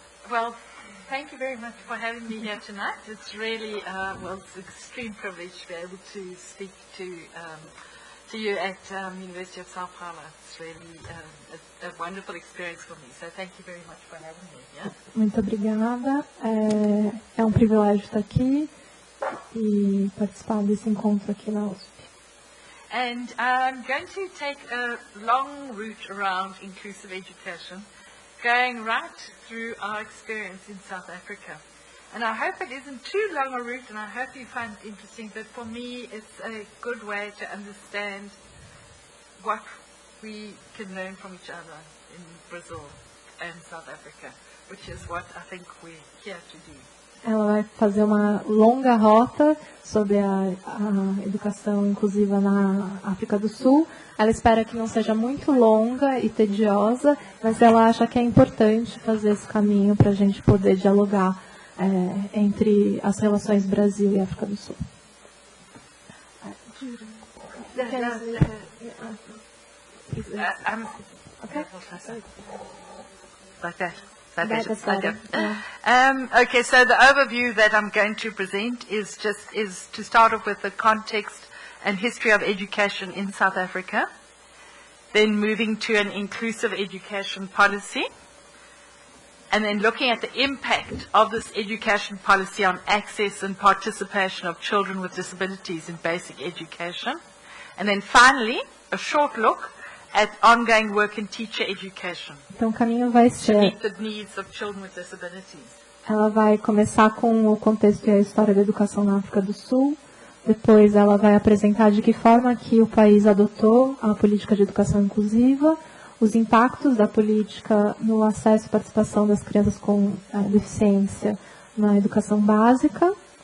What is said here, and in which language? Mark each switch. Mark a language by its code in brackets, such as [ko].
[en] Well, thank you very much for having me here tonight. It's really, it's an extreme privilege to be able to speak to you at University of Sao Paulo. It's really a wonderful experience for me. So thank you very much for having me here. [pt] Muito obrigada. É um privilégio estar aqui e participar desse encontro aqui na USP. [en] And I'm going to take a long route around inclusive education, going right through our experience in South Africa. And I hope it isn't too long a route, and I hope you find it interesting, but for me it's a good way to understand what we can learn from each other in Brazil and South Africa, which is what I think we're here to do. [pt] Ela vai fazer uma longa rota sobre a educação inclusiva na África do Sul. Ela espera que não seja muito longa e tediosa, mas ela acha que é importante fazer esse caminho para a gente poder dialogar entre as relações Brasil e África do Sul. [en] Okay. Like that. Okay, so the overview that I'm going to present is to start off with the context and history of education in South Africa, then moving to an inclusive education policy, and then looking at the impact of this education policy on access and participation of children with disabilities in basic education, and then finally a short look at ongoing work in teacher education. [pt] Então, o caminho vai [en] to [pt] ser... [en] meet the needs of children with disabilities. [pt] Ela vai começar com o contexto e a história da educação na África do Sul. Depois, ela vai apresentar de que forma que o país adotou a política de educação inclusiva, os impactos da política no acesso e participação das crianças com deficiência na educação básica.